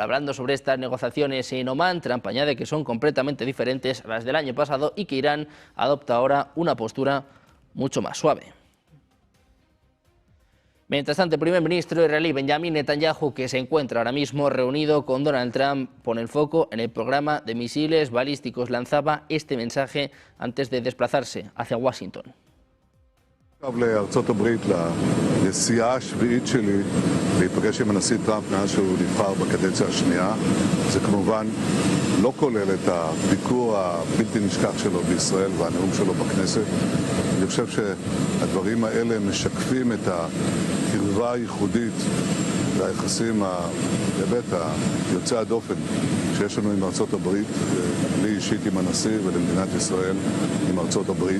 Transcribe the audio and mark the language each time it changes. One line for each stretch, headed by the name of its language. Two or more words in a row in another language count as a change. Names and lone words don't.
Spanish: Hablando sobre estas negociaciones en Omán, Trump añade que son completamente diferentes a las del año pasado y que Irán adopta ahora una postura mucho más suave. Mientras tanto, el primer ministro israelí Benjamin Netanyahu, que se encuentra ahora mismo reunido con Donald Trump, pone el foco en el programa de misiles balísticos. Lanzaba este mensaje antes de desplazarse hacia Washington.
Hebrew: לארצות הברית, לנסיעה השביעית שלי להיפגש עם הנשיא טראמפ מאז שהוא נבחר בקדנציה השנייה. זה כמובן לא כולל את הביקור הבלתי נשכח שלו בישראל והנאום שלו בכנסת. אני חושב שהדברים האלה משקפים את הקרבה הייחודית והיחסים באמת היוצא הדופן שיש לנו עם ארצות הברית, לי אישית עם הנשיא ולמדינת ישראל עם ארצות הברית.